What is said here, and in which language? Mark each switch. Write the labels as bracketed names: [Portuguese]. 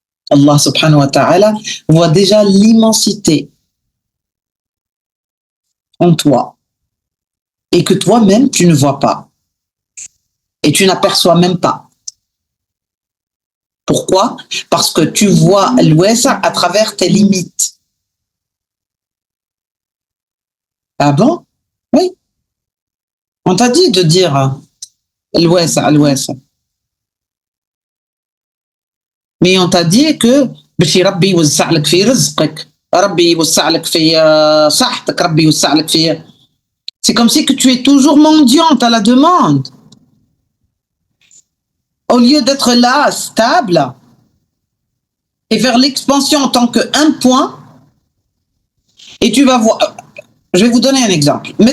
[French] Allah subhanahu wa ta'ala voit déjà l'immensité en toi et que toi-même, tu ne vois pas et tu n'aperçois même pas. Pourquoi? Parce que tu vois l'Ouest à travers tes limites. Ah bon? Oui. On t'a dit de dire l'ouest, l'ouest. Mais on t'a dit que [Arabic] باش ربي يوسع لك في رزقك، ربي يوسع لك في صحتك، ربي يوسع لك في. [French] C'est comme si que tu es toujours mendiante à la demande. Au lieu d'être là, stable, et faire l'expansion en tant qu'un point, et tu vas voir. Je vais vous donner un exemple.